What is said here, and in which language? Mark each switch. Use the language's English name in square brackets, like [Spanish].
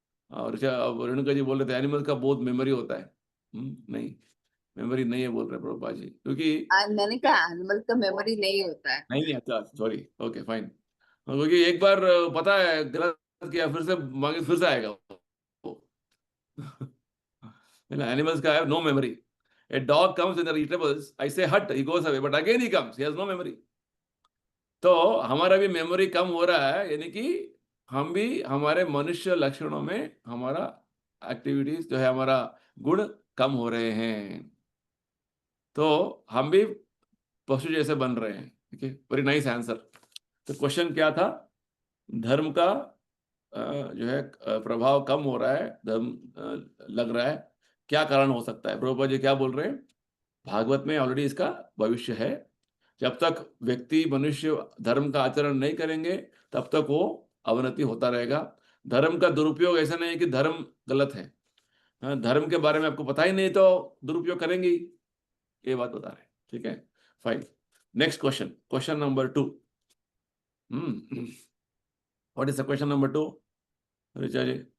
[Hindi] और अब रेणुका जी बोल रहे थे एनिमल का बहुत मेमोरी होता है। नहीं, मेमोरी नहीं है बोल रहे प्रभुपाद जी, क्योंकि मैंने कहा एनिमल का मेमोरी नहीं होता है। नहीं, अच्छा सॉरी, ओके फाइन। क्योंकि एक बार पता है गलत किया, फिर से मांगे फिर से आएगा वो। एनिमल्स का है no memory. [English] A dog comes in the eatables, I say hut, he goes away, but again he comes, he has no memory. [Hindi] तो हमारा भी मेमोरी कम हो रहा है, यानी कि हम भी हमारे मनुष्य लक्षणों में हमारा एक्टिविटीज जो है, हमारा गुण कम हो रहे हैं। तो हम भी पशु जैसे बन रहे हैं। ठीक है, [English] Very nice answer. [Hindi] तो क्वेश्चन क्या था, धर्म का जो है प्रभाव कम हो रहा है, धर्म लग रहा है, क्या कारण हो सकता है। प्रभुपाद जी क्या बोल रहे हैं, भागवत में ऑलरेडी इसका भविष्य है। जब तक व्यक्ति मनुष्य धर्म का आचरण नहीं करेंगे तब तक वो अवनति होता रहेगा। धर्म का दुरुपयोग ऐसा नहीं है कि धर्म गलत है, हाँ, धर्म के बारे में आपको पता ही नहीं तो दुरुपयोग करेंगे ही, ये बात बता रहे हैं। ठीक है, fine. [English] Next question, question number 2। What is the question number 2, Richa ji?